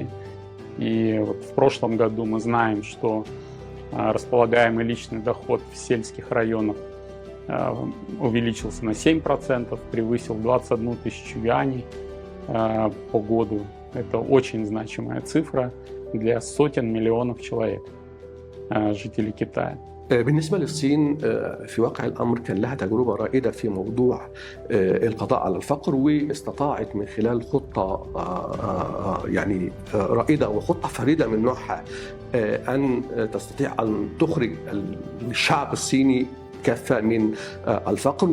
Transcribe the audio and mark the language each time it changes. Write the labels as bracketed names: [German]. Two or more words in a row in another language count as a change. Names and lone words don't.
[Russian] И вот в прошлом году мы знаем, что располагаемый личный доход в сельских районах увеличился на 7%, превысил 21 тысячу юаней по году. Это очень значимая цифра для сотен миллионов человек, жителей Китая. [Arabic] بالنسبة للصين في واقع الأمر كان لها تجربة رائدة في موضوع القضاء على الفقر، واستطاعت من خلال خطة يعني رائدة وخطة فريدة من نوعها أن تستطيع أن تخرج الشعب الصيني كافة من الفقر.